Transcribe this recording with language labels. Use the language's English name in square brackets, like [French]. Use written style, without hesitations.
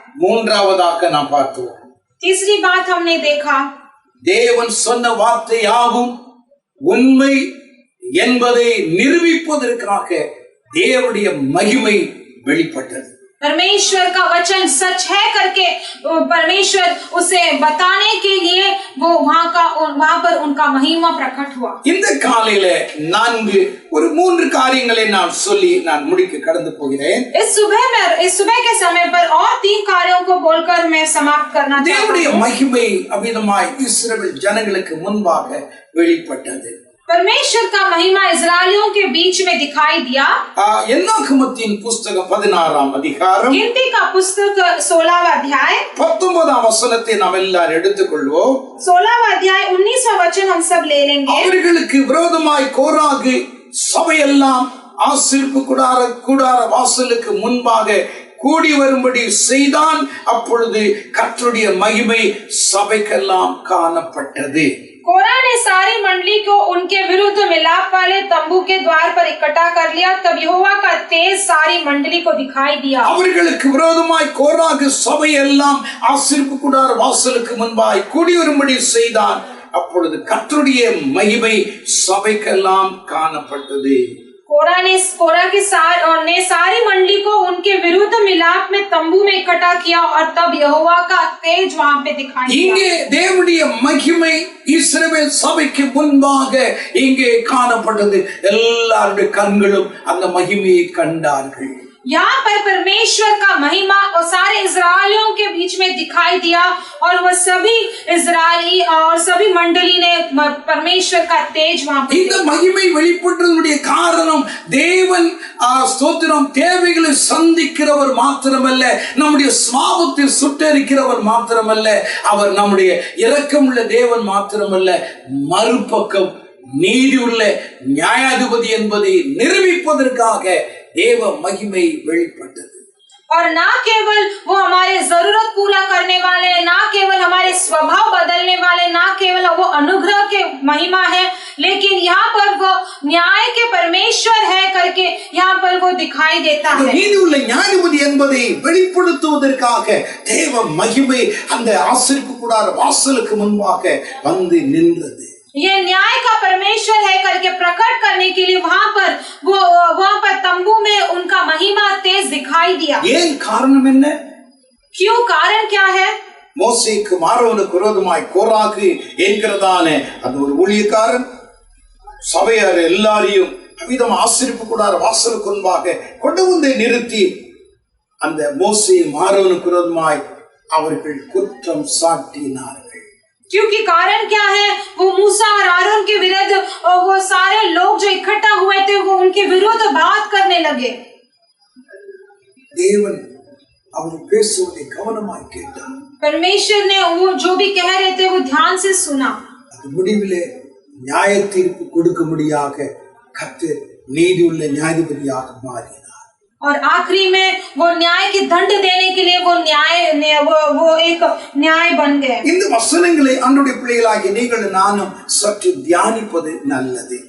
[Tamil] மூன்றாவதாக நாம் பார்த்தோம். [Hindi] तीसरी बात हमने देखा, [Tamil] தேவன் சொன்ன வார்த்தையாகும் உண்மை என்பதை நிரூபிப்பதற்காக தேவனுடைய மகிமை வெளிப்பட்டது. [Hindi] परमेश्वर का वचन सच है करके परमेश्वर उसे बताने के लिए वो वहां पर उनका महिमा प्रकट हुआ। [Tamil] இந்த காலையில 3 காரியங்களை நான் சொல்லி நான் முடிக்க கடந்து போகிறேன். [Hindi] इस सुबह के समय पर और 3 कार्यों को बोलकर मैं समाप्त करना चाहता हूं। [Tamil] தேவனுடைய மகிமை அவிதமாய் இஸ்ரவேல் ஜனங்களுக்கு முன்பாக வெளிப்பட்டது. [Hindi] परमेश्वर का महिमा इस्राएलियों के बीच में दिखाई दिया। [Tamil] என்னாகமத்தின் புஸ்தகம் 16ஆம் அதிகாரம், [Hindi] गिनती का पुस्तक 16वां अध्याय [Tamil] 19ஆம் வசனத்தை நாம் எல்லாரும் எடுத்துக்கொள்வோம். [Hindi] 16वां अध्याय 19वां वचन हम सब ले लेंगे। [Tamil] அவர்களுக்கு விரோதமாய் கோராகு சபையெல்லாம் ஆசரிப்பு கூடார வாசலுக்கு முன்பாக கூடி வரும்படி செய்தான். அப்பொழுது கர்த்தருடைய மகிமை சபைக்கெல்லாம் காணப்பட்டது. [Hindi] कोरा ने सारी मंडली को उनके विरुद्ध मिलाप वाले तंबू के द्वार पर इकट्ठा कर लिया। तब यहोवा का तेज सारी मंडली को दिखाई दिया। [Tamil] அவர்களுக்கு விரோதமாய் கோராகு சபை எல்லாம் ஆசரிப்பு கூடார வாசலுக்கு முன்பாய் கூடி வரும்படி செய்தான். அப்பொழுது கர்த்தருடைய மகிமை சபைக்கெல்லாம் காணப்பட்டது. [Hindi] कोरा ने सारी मंडली को उनके विरुद्ध मिलाप में तंबू में इकट्ठा किया और तब यहोवा का तेज वहां पे दिखाई दिया। [Tamil] இங்கே தேவனுடைய மகிமை இஸ்ரவேல் சபைக்கு முன்பாக இங்கே காணப்பட்டது. எல்லாருடைய கண்களும் அந்த மகிமையை கண்டார்கள். [Hindi] यहाँ पर परमेश्वर का महिमा और सारे इजरायलियों के बीच में दिखाई दिया और वह सभी इजरायली और सभी मंडली ने परमेश्वर का तेज वहां पर [Tamil] இந்த மகிமை வெளிப்பட்டதனுடைய காரணம் தேவன் ஸ்தோத்திரம் தேவைகளை சந்திக்கிறவர் மாத்திரமல்ல, நம்முடைய சுபாவத்தை சுட்டரிக்கிறவர் மாத்திரமல்ல, அவர் நம்முடைய இரக்கமுள்ள தேவன் மாத்திரமல்ல, மறுபக்கம் நீதி உள்ள நியாயாதிபதி என்பதை நிரூபிப்பதற்காக தேவ மகிமை வெளிப்பட்டது. [Hindi] और ना केवल वो हमारे जरूरत पूरा करने वाले, ना केवल हमारे स्वभाव बदलने वाले, ना केवल वो अनुग्रह के महिमा है, लेकिन यहाँ पर वो न्याय के परमेश्वर है करके यहाँ पर वो दिखाई देता है। [Tamil] நீதி உள்ள நியாயாதிபதி என்பதை வெளிப்படுத்துவதற்காக தேவ மகிமை அந்த ஆசரிப்பு கூடார வாசலுக்கு முன்பாக வந்து நின்றது. [Hindi] ये न्याय का परमेश्वर है करके प्रकट करने के लिए वहां पर तंबू में उनका महिमा तेज दिखाई दिया। [Tamil] ஏன் காரணம் என்ன? [Hindi] क्यों? कारण क्या है? [Tamil] மோசேக்கு ஆரோனுக்கு விரோதமாய் கோராகு என்கிறதான அந்த ஒரு ஊழியக்காரன் சபையார் எல்லாரையும் அவிதம் ஆசரிப்பு கூடார வாசலுக்கு முன்பாக கொண்டு வந்து நிறுத்தி அந்த மோசேயும் ஆரோனுக்கு விரோதமாய் அவர்கள் குற்றம் சாட்டினார்கள். [Hindi] क्योंकि कारण क्या है? वो मूसा और आरोन के विरुद्ध वो सारे लोग जो इकट्ठा हुए थे वो उनके विरुद्ध बात करने लगे। [Tamil] தேவன் அவர் பேசுவதை கவனமாய் கேட்டார். [Hindi] परमेश्वर ने वो जो भी कह रहे थे वो ध्यान से सुना। [Tamil] அது முடிவிலே நியாய தீர்ப்பு கொடுக்கும்படியாக கர்த்தர் நீதி உள்ள நியாயாதிபதியாக மாறினார். [Hindi] और आखिरी में वो न्याय की दंड देने के लिए वो एक न्याय बन गए। [Tamil] இந்த வசனங்களை ஆண்டவருடைய பிள்ளைகளாகிய நீங்கள் நானும் சற்று தியானிப்பது நல்லது.